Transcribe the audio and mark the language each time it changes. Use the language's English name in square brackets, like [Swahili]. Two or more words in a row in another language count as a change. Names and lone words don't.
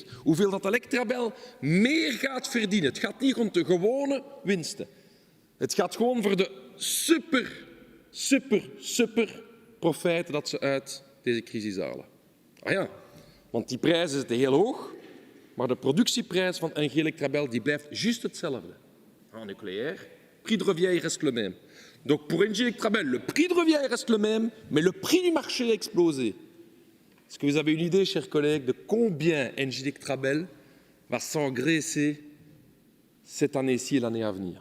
[Dutch] Hoeveel dat Electrabel meer gaat verdienen. Het gaat niet om de gewone winsten. Het gaat gewoon voor de super profijten dat ze uit deze crisis halen. Ah ja, want die prijzen zitten heel hoog. Maar de productieprijs van NG Electrabel die blijft juist hetzelfde. [French] En nucléaire, prix de revient reste le même. Donc pour NG Electrabel, le prix de revient reste le même, mais le prix du marché a explosé. Est-ce que vous avez une idée, chers collègues, de combien NG Electrabel va s'engraisser cette année-ci et l'année à venir?